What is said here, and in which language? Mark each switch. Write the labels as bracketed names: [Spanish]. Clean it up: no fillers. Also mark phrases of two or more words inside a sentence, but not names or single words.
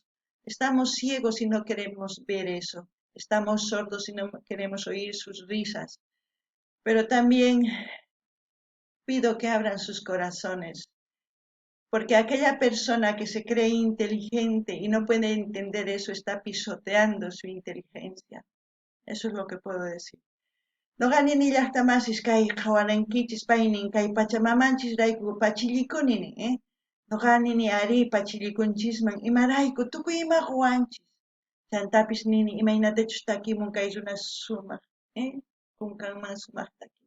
[Spanish] Estamos ciegos y no queremos ver eso. Estamos sordos y no queremos oír sus risas. Pero también pido que abran sus corazones, porque aquella persona que se cree inteligente y no puede entender eso está pisoteando su inteligencia. Eso es lo que puedo decir. [Quechua] Noqanini llaqtamasis kay qhawarankichis paynin kay pachamamanchis rayku pachillikunini, Noqanini ari pachillikunchisman imarayku tukuy ima quwanchis. Chantapis nini imaynatachus takimun kay runa sumaq, kunkanman sumaq takimun.